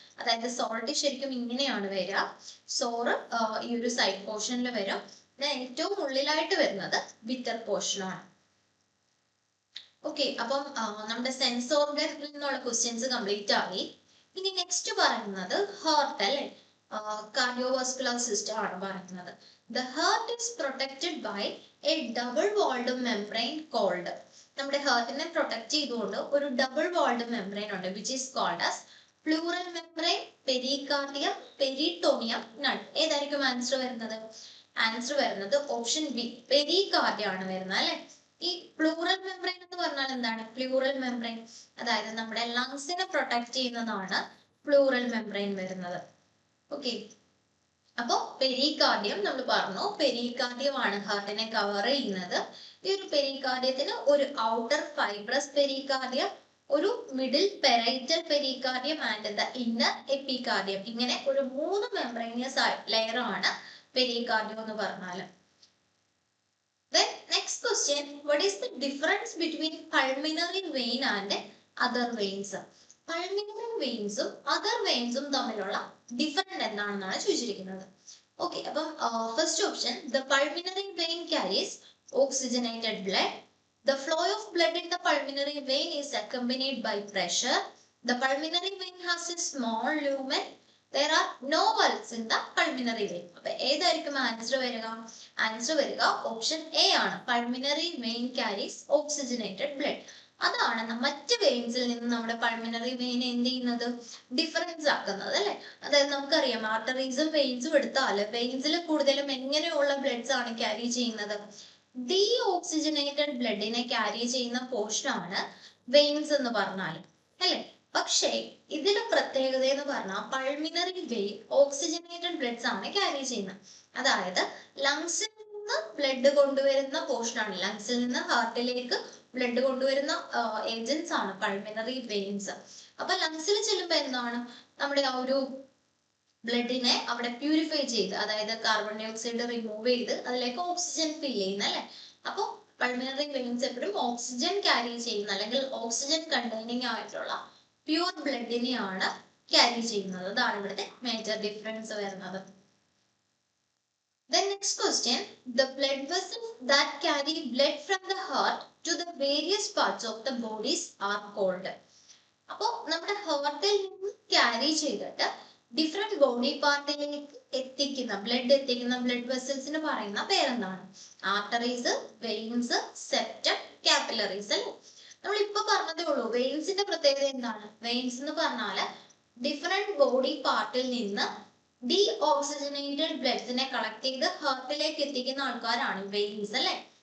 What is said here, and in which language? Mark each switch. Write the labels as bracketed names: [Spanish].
[Malayalam] അതായത് സോൾട്ട് ശരിക്കും ഇങ്ങനെയാണ് വരിക, സോറ് ഈ ഒരു സൈഡ് പോർഷനിൽ വരും. ദെൻ ഏറ്റവും ഉള്ളിലായിട്ട് വരുന്നത് ബിറ്റർ പോർഷനാണ്. ഓക്കെ, അപ്പം നമ്മുടെ സെൻസ് ഓർഗനിൽ നിന്നുള്ള ക്വസ്റ്റ്യൻസ് കംപ്ലീറ്റ് ആയി. ഇനി നെക്സ്റ്റ് പറയുന്നത് ഹാർട്ട് അല്ലെ, കാർഡിയോവാസ്കുലർ സിസ്റ്റം ആണ് പറയുന്നത്. [English] The heart is protected by a double walled membrane called, [Malayalam] നമ്മുടെ ഹാർട്ടിനെ പ്രൊട്ടക്ട് ചെയ്തുകൊണ്ട് ഒരു ഡബിൾ വാൾഡ് മെംബ്രെയിൻ ഉണ്ട്, [English] which is called as pleural membrane, pericardium, peritoneum, nut. [Malayalam] ഏതായിരിക്കും ആൻസർ വരുന്നത്? ആൻസർ വരുന്നത് ഓപ്ഷൻ ബി, പെരികാർഡിയം ആണ് വരുന്നത് അല്ലെ. ഈ പ്ലൂറൽ മെംബ്രെയിൻ എന്ന് പറഞ്ഞാൽ എന്താണ്? പ്ലൂറൽ മെംബ്രെയിൻ, അതായത് നമ്മുടെ ലങ്സിനെ പ്രൊട്ടക്ട് ചെയ്യുന്നതാണ് പ്ലൂറൽ മെംബ്രെയിൻ വരുന്നത്. ഓക്കെ, അപ്പൊ പെരികാർഡിയം നമ്മൾ പറഞ്ഞു, പെരികാർഡിയം ആണ് ഹാർട്ടിനെ കവർ ചെയ്യുന്നത്. ഈ ഒരു പെരികാർഡിയത്തിന് ഒരു ഔട്ടർ ഫൈബ്രസ് പെരികാർഡിയം, ഒരു middle parietal pericardium and the inner epicardium, ഇങ്ങനെ ഒരു 3 മെംബ്രെയിനിയസ് ലെയർ ആണ് പെരികാർഡിയം എന്ന് പറഞ്ഞാൽ. [English] Then next question, what is the difference between pulmonary vein and other veins? [Malayalam] Pulmonary വെയിൻസും other വെയിൻസും തമ്മിലുള്ള ഡിഫറൻസ് എന്താണെന്നാണ് ചോദിച്ചിരിക്കുന്നത്. [English] Okay, അപ്പം first option, the pulmonary vein carries oxygenated blood. The flow of blood in the pulmonary vein is accompanied by pressure. The pulmonary vein has a small lumen. There are no valves in the pulmonary vein. [Malayalam] അപ്പോൾ ഏതായിരിക്കും answer വരിക? Answer വരിക option A ആണ്, pulmonary vein carries oxygenated blood. അതാണ് മറ്റ് വെയിൻസിൽ നിന്ന് നമ്മുടെ pulmonary vein എന്ത് ചെയ്യുന്നത്? ഡിഫറൻസ് ആക്കുന്നത് അല്ലെ. അതായത് നമുക്കറിയാം ആർട്ടറീസും വെയിൻസും എടുത്താൽ വെയിൻസിൽ കൂടുതലും എങ്ങനെയുള്ള ബ്ലഡ്സ് ആണ് ക്യാരി ചെയ്യുന്നത്? ഡീ ഓക്സിജനേറ്റഡ് ബ്ലഡിനെ ക്യാരി ചെയ്യുന്ന പോർഷൻ ആണ് വെയിൻസ് എന്ന് പറഞ്ഞാൽ അല്ലെ. പക്ഷേ ഇതിന്റെ പ്രത്യേകത എന്ന് പറഞ്ഞാൽ പൾമിനറി വെയിൻ ഓക്സിജനേറ്റഡ് ബ്ലഡ്സ് ആണ് ക്യാരി ചെയ്യുന്നത്. അതായത് ലങ്സിൽ നിന്ന് ബ്ലഡ് കൊണ്ടുവരുന്ന പോർഷൻ ആണ്, ലങ്സിൽ നിന്ന് ഹാർട്ടിലേക്ക് ബ്ലഡ് കൊണ്ടുവരുന്ന ഏജൻസ് ആണ് പൾമിനറി വെയിൻസ്. അപ്പൊ ലങ്സിൽ ചെല്ലുമ്പോ എന്താണ്, നമ്മുടെ ആ ഒരു ബ്ലഡിനെ അവിടെ പ്യൂരിഫൈ ചെയ്ത്, അതായത് കാർബൺ ഡൈ ഓക്സൈഡ് റിമൂവ് ചെയ്ത് അതിലേക്ക് ഓക്സിജൻ ഫിൽ ചെയ്യുന്ന അല്ലെ. അപ്പൊ പൾമിനറി വെയിൻസ് എപ്പോഴും ഓക്സിജൻ ക്യാരി ചെയ്യുന്ന അല്ലെങ്കിൽ ഓക്സിജൻ കണ്ടെയ്നിങ് ആയിട്ടുള്ള പ്യൂർ ബ്ലഡിനെയാണ് ക്യാരി ചെയ്യുന്നത്. അതാണ് ഇവിടുത്തെ മേജർ ഡിഫറൻസ് വരുന്നത്. [English] Then next question, the blood vessels that carry blood from the heart to the various parts of the bodies are called. [Malayalam] അപ്പോ നമ്മുടെ ഹാർട്ടിൽ നിന്ന് ക്യാരി ചെയ്തിട്ട് ഡിഫറെന്റ് ബോഡി പാർട്ടിലേക്ക് എത്തിക്കുന്ന ബ്ലഡ് വെസൽസിന് പറയുന്ന പേരെന്താണ്? ആർട്ടറീസ്, വെയിൻസ്, സെപ്റ്റം, കാപ്പിലറീസ് അല്ലെ. നമ്മൾ ഇപ്പൊ പറഞ്ഞതേ ഉള്ളൂ. വെയിൻസിന്റെ പ്രത്യേകത എന്താണ്? വെയിൻസ് എന്ന് പറഞ്ഞാല് ഡിഫറെന്റ് ബോഡി പാർട്ടിൽ നിന്ന് ഡീ ഓക്സിജനേറ്റഡ് ബ്ലഡ്സിനെ കളക്ട് ചെയ്ത് ഹാർട്ടിലേക്ക് എത്തിക്കുന്ന ആൾക്കാരാണ് വെയിൻസ് അല്ലെ.